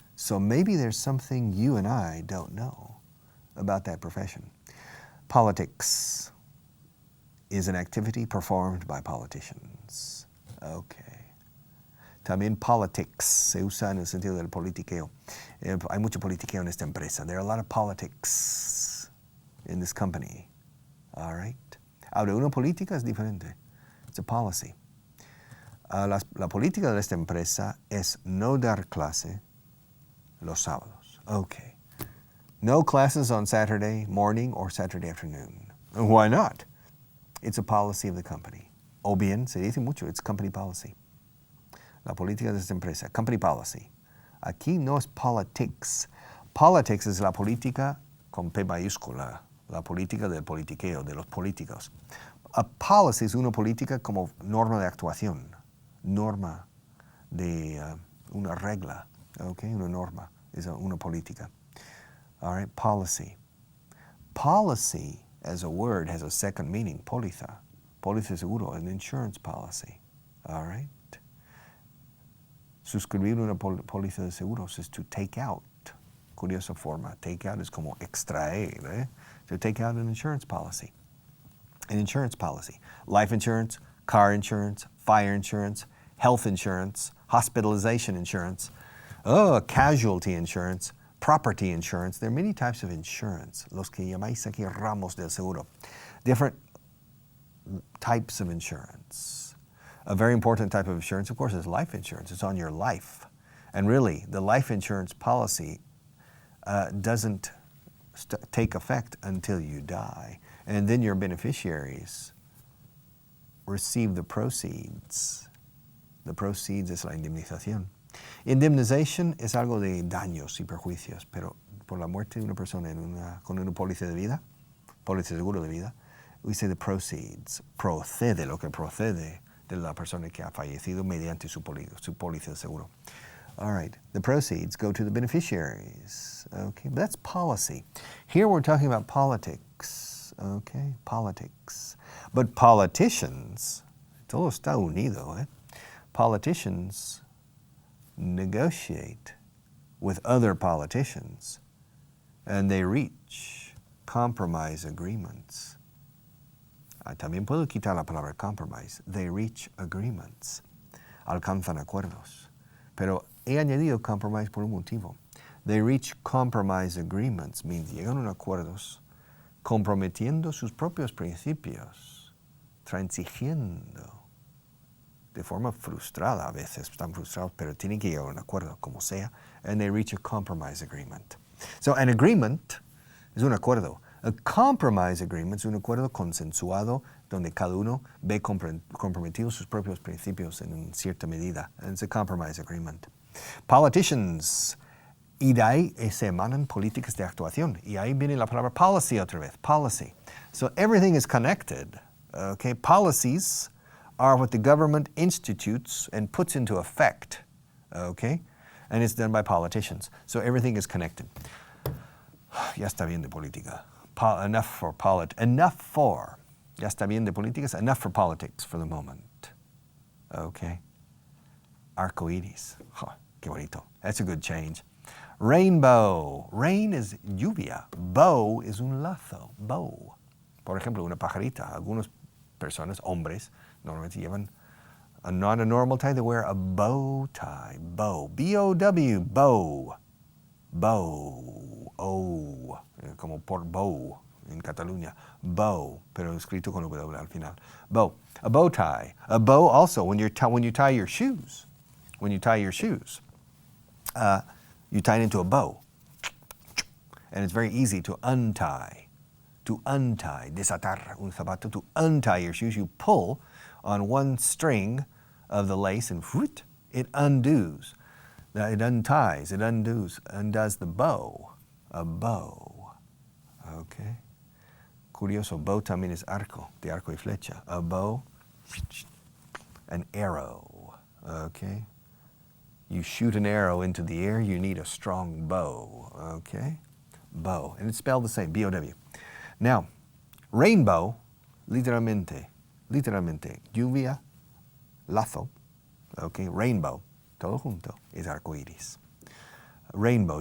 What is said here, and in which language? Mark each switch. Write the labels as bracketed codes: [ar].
[en] So maybe there's something you and I don't know about that profession. Politics is an activity performed by politicians. Okay. [es] También politics se usa en el sentido del politiqueo. Hay mucho politiqueo en esta empresa. [en] There are a lot of politics in this company. All right? [es] Ahora, una política es diferente. [en] It's a policy. [es] La política de esta empresa es no dar clase los sábados. [en] Okay. No classes on Saturday morning or Saturday afternoon. Why not? It's a policy of the company. [es] O bien, se dice mucho, [en] it's company policy. [es] La política de esta empresa, [en] company policy. [es] Aquí no es politics. Politics es la política con P mayúscula, la política del politiqueo, de los políticos. A policy es una política como norma de actuación, norma de una regla, okay? Una norma es una política. [en] All right, policy. Policy as a word has a second meaning, póliza. [es] Póliza seguro, [en] an insurance policy. All right. [es] Suscribir una póliza de seguros [en] is to take out. [es] Curiosa forma. Take out es como extraer. [en] To take out an insurance policy. An insurance policy. Life insurance, car insurance, fire insurance, health insurance, hospitalization insurance, casualty insurance, property insurance. There are many types of insurance. [es] Los que llamáis aquí ramos del seguro. [en] Different types of insurance. A very important type of insurance, of course, is life insurance. It's on your life. And really, the life insurance policy doesn't take effect until you die. And then your beneficiaries receive the proceeds. [es] The proceeds es la indemnización. Indemnization es algo de daños y perjuicios, pero por la muerte de una persona con una póliza de vida, póliza de seguro de vida, [en] we say the proceeds. [es] Procede lo que procede de la persona que ha fallecido mediante su póliza de seguro. [en] All right, the proceeds go to the beneficiaries. Okay, but that's policy. Here we're talking about politics. Okay, politics. But politicians, [es] todo está unido, [en] Politicians negotiate with other politicians and they reach compromise agreements. [es] También puedo quitar la palabra compromise. They reach agreements. Alcanzan acuerdos. Pero he añadido compromise por un motivo. [en] They reach compromise agreements means [es] llegan a acuerdos comprometiendo sus propios principios, transigiendo de forma frustrada a veces, están frustrados, pero tienen que llegar a un acuerdo, como sea, [en] and they reach a compromise agreement. So an agreement [es] es un acuerdo. [en] A compromise agreement [es] es un acuerdo consensuado donde cada uno ve comprometidos sus propios principios en cierta medida. [en] And it's a compromise agreement. [es] Politicians, y de ahí se emanan políticas de actuación. Y ahí viene la palabra policy otra vez, policy. [en] So everything is connected. Okay? Policies are what the government institutes and puts into effect. Okay? And it's done by politicians. So everything is connected. [es] Ya está bien de política. [en] Enough for, [es] ya está bien de políticas, [en] enough for politics for the moment. Okay. Arcoíris. [es] Oh, qué bonito. [en] That's a good change. Rainbow. Rain is lluvia. Bow is un lazo. Bow. [es] Por ejemplo, una pajarita. Algunas personas, hombres, normalmente llevan [en] not a normal tie. They wear a bow tie. Bow. [es] B-O-W. Bow. Bow. Oh. Como por bow. en Cataluña. Bow, pero escrito con W al final. [en] Bow. A bow tie. A bow also, when you tie your shoes. When you tie your shoes, you tie it into a bow. And it's very easy to untie. To untie. [es] Desatar un zapato. [en] To untie your shoes, you pull on one string of the lace and whoot, it undoes. It unties, it undoes the bow. A bow. Okay. [es] Curioso, bow también es arco, de arco y flecha. [en] A bow, an arrow. Okay. You shoot an arrow into the air, you need a strong bow. Okay. Bow. And it's spelled the same, B-O-W. [es] Now, rainbow, literalmente, lluvia, lazo, okay, rainbow, todo junto, es arco iris. Rainbow.